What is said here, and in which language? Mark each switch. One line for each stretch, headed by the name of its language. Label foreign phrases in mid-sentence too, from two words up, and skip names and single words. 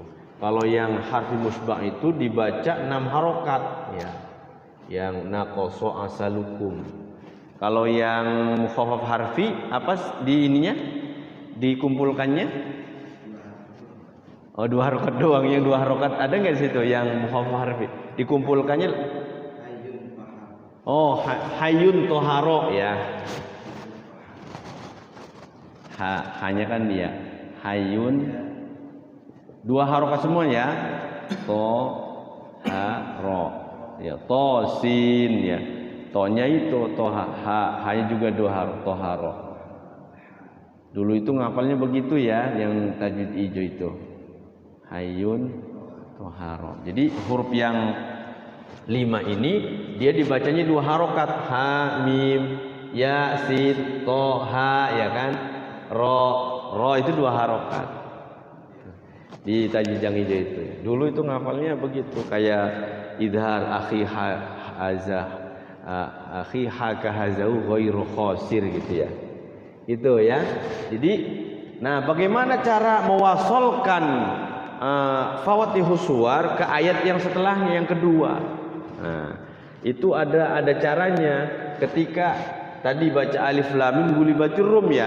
Indonesian: Kalau yang
Arabic: harfi musyba
Indonesian: itu dibaca 6 harokat ya. Yang
Arabic: naqasa asalukum.
Indonesian: Kalau yang
Arabic: mukhaffaf harfi
Indonesian: apa di ininya? Dikumpulkannya? Oh 2 harokat doang. Yang 2 harokat ada nggak di situ yang
Arabic: mukhaffaf harfi?
Indonesian: Dikumpulkannya? Oh
Arabic: hayun toharo
Indonesian: ya. Hanya kan dia hayun 2 harokat semua ya. Toharo ya, to sin ya. Tonya itu hanya juga 2 harokat toharo. Dulu itu ngapalnya begitu ya, yang tajwid hijau itu
Arabic: hayun toharo.
Indonesian: Jadi huruf yang 5 ini dia dibacanya 2 harokat,
Arabic: ha mim ya sin to ha
Indonesian: ya kan, ro itu 2 harokat di tajwid yang hijau itu. Dulu itu ngapalnya begitu, kayak
Arabic: idhar akhi haka hazau ghairu khasir
Indonesian: gitu ya. Itu ya. Jadi nah bagaimana cara mewasolkan
Arabic: Fatihus Suwar
Indonesian: ke ayat yang setelahnya yang kedua? Nah, itu ada caranya. Ketika tadi baca
Arabic: alif lam mim gulibatir rum
Indonesian: ya.